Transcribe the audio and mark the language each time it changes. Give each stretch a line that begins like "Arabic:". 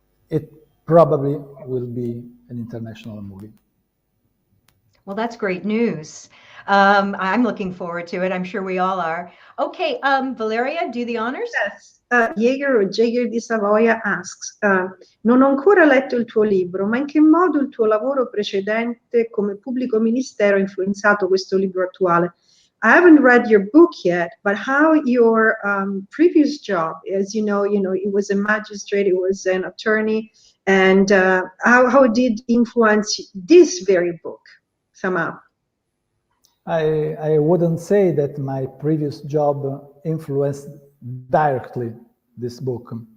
English: It probably will be an international movie. Well, that's great news. I'm looking forward to it. I'm sure we all are. Okay, Valeria, do the honors. Yes.
Italian: Jaeger di Savoia
English: asks,
Italian: non ho ancora letto il tuo libro, ma in che modo il tuo lavoro precedente come pubblico ministero ha influenzato questo libro attuale?
English: I haven't read your book yet, but how your previous job, as you know, it was a magistrate, it was an attorney, and how did influence this very book somehow? I wouldn't say that my previous job influenced directly this book.